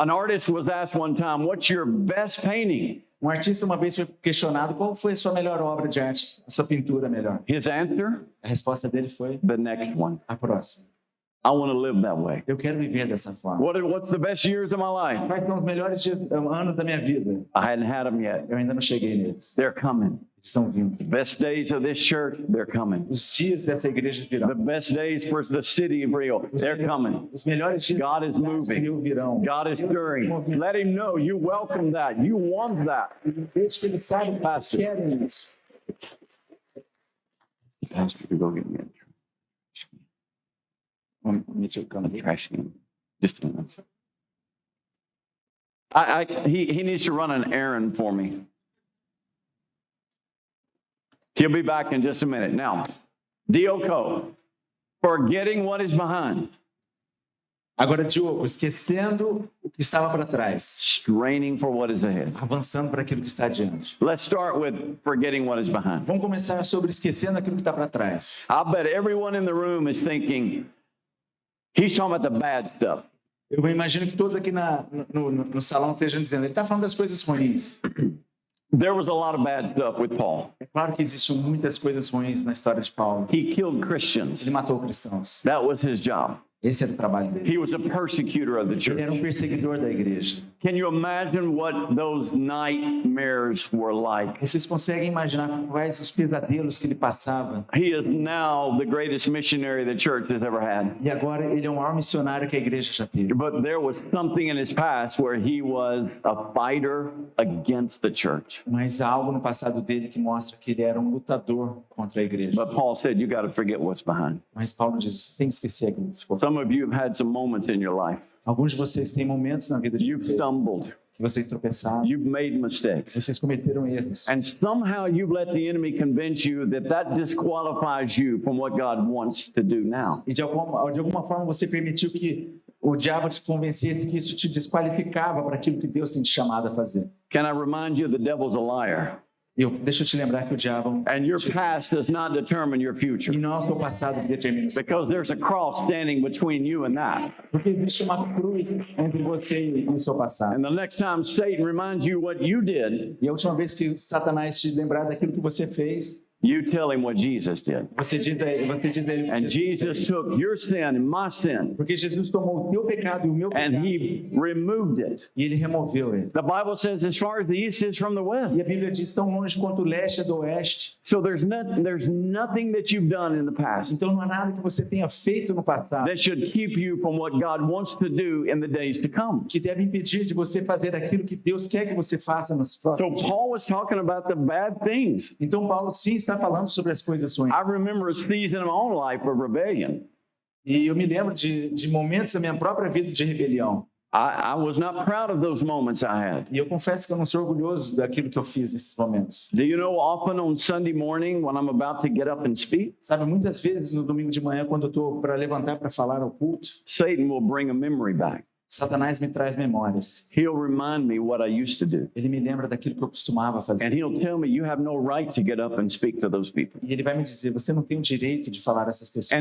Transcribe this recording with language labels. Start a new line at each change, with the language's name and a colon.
English: An artist was asked one time, what's your best painting?
Portuguese: Um artista uma vez foi questionado qual foi a sua melhor obra de arte, a sua pintura melhor.
English: His answer,
Portuguese: A resposta dele foi
English: the next one.
Portuguese: a próxima.
English: I want to live that way.
Portuguese: Eu quero viver dessa forma.
English: What's the best years of my life?
Portuguese: Quais são os melhores anos da minha vida?
English: I hadn't had them yet.
Portuguese: Eu ainda não cheguei neles.
English: They're coming.
Portuguese: Eles estão vindo.
English: The best days of this church, they're coming.
Portuguese: Os dias dessa igreja virão.
English: The best days for the city of Rio, they're coming.
Portuguese: Os melhores dias
English: God is
Portuguese: da cidade
English: moving.
Portuguese: do Rio virão.
English: God is stirring. Let him know you welcome that. You want that.
Portuguese: Desde que eles sabem que eles querem isso.
English: Pastor, go get me a drink. Want me to come here? Trash can. Just a minute. He needs to run an errand for me. He'll be back in just a minute. Now, Dioko, forgetting what is behind,
Portuguese: Agora, Diogo, esquecendo o que estava para trás,
English: straining for what is ahead.
Portuguese: avançando para aquilo que está adiante.
English: Let's start with forgetting what is behind.
Portuguese: Vamos começar sobre esquecendo aquilo que está para trás.
English: I bet everyone in the room is thinking, he's talking about the bad stuff.
Portuguese: Eu imagino que todos aqui no salão estejam dizendo, ele está falando das coisas ruins.
English: There was a lot of bad stuff with Paul.
Portuguese: É claro que existiam muitas coisas ruins na história de Paulo.
English: He killed Christians.
Portuguese: Ele matou cristãos.
English: That was his job.
Portuguese: Esse era o trabalho dele.
English: He was a persecutor of the
Portuguese: Ele
English: church.
Portuguese: era um perseguidor da igreja.
English: Can you imagine what those nightmares were like?
Portuguese: Vocês conseguem imaginar quais os pesadelos que ele passava?
English: He is now the greatest missionary the church has ever had.
Portuguese: E agora ele é o maior missionário que a igreja já teve.
English: But there was something in his past where he was a fighter against the church.
Portuguese: Mas há algo no passado dele que mostra que ele era um lutador contra a igreja.
English: But Paul said, you got to forget what's behind.
Portuguese: Mas Paulo diz, você tem que esquecer aquilo que ficou.
English: Some of you have had some moments in your life.
Portuguese: Alguns de vocês têm momentos na vida de
English: You've
Portuguese: vocês
English: stumbled.
Portuguese: que vocês tropeçaram,
English: You've made mistakes.
Portuguese: vocês cometeram erros.
English: And somehow you've let the enemy convince you that that disqualifies you from what God wants to do now.
Portuguese: E de alguma forma você permitiu que o diabo te convencesse que isso te desqualificava para aquilo que Deus tem te chamado a fazer.
English: Can I remind you the devil's a liar?
Portuguese: Deixa eu te lembrar que o diabo
English: And your past does not determine your future.
Portuguese: e não é o seu passado que determina o seu.
English: Because there's a cross standing between you and that.
Portuguese: Porque existe uma cruz entre você e o seu passado.
English: And the next time Satan reminds you what you did,
Portuguese: E a última vez que Satanás te lembrar daquilo que você fez,
English: you tell him what Jesus did.
Portuguese: você diz a ele,
English: And Jesus took your sin and my sin,
Portuguese: porque Jesus tomou o teu pecado e o meu
English: and
Portuguese: pecado
English: he removed it.
Portuguese: e ele removeu ele.
English: The Bible says as far as the east is from the west.
Portuguese: E a Bíblia diz tão longe quanto o leste é do oeste.
English: So there's nothing that you've done in the past
Portuguese: Então não há nada que você tenha feito no passado
English: that should keep you from what God wants to do in the days to come.
Portuguese: que deve impedir de você fazer aquilo que Deus quer que você faça nos
English: So
Portuguese: próximos dias.
English: Paul was talking about the bad things.
Portuguese: Então Paulo sim está falando sobre as coisas ruins.
English: I remember a season in my own life of rebellion.
Portuguese: E eu me lembro de momentos da minha própria vida de rebelião.
English: I was not proud of those moments I had.
Portuguese: E eu confesso que eu não sou orgulhoso daquilo que eu fiz nesses momentos.
English: Do you know, often on Sunday morning when I'm about to get up and speak,
Portuguese: Sabe, muitas vezes no domingo de manhã, quando eu estou para levantar para falar ao culto,
English: Satan will bring a memory back.
Portuguese: Satanás me traz memórias.
English: He'll remind me what I used to do.
Portuguese: Ele me lembra daquilo que eu costumava fazer.
English: And he'll tell me, you have no right to get up and speak to those people.
Portuguese: E ele vai me dizer, você não tem o direito de falar a essas pessoas.